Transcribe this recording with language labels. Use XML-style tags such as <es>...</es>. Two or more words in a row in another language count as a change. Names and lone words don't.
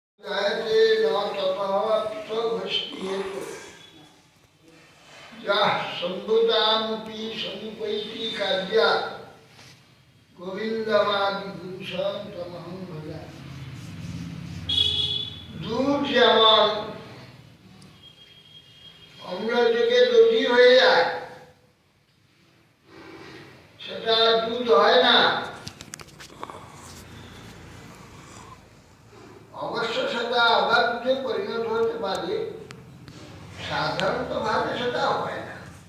<sa>जायते न तपःत्वभ्यस्त्येत यः सम्भुतामपि समुपैति कार्यात् गोविन्दमादिपुरुषं तमहं भजामि।</sa> <bn>दूध যেমন অম্ল থেকে দধি হয়ে যায়, সেটা দুধ হয় না। অবশ্য সেটা আবার দুধে পরিণত হতে পারে, সাধারণত ভাবে সেটা হয় না।</bn>